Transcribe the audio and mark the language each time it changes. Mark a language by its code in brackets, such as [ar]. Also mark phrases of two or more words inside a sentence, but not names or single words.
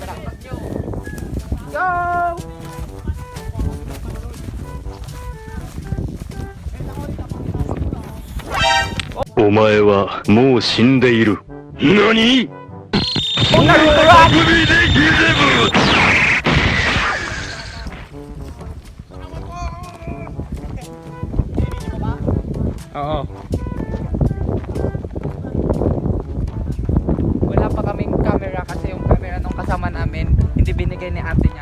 [en] Go! [ja] お前はもう死んでいる。何？ [tl] Oo. Wala pa kaming camera kasi yung camera nung kasama namin hindi binigay ni ate niya.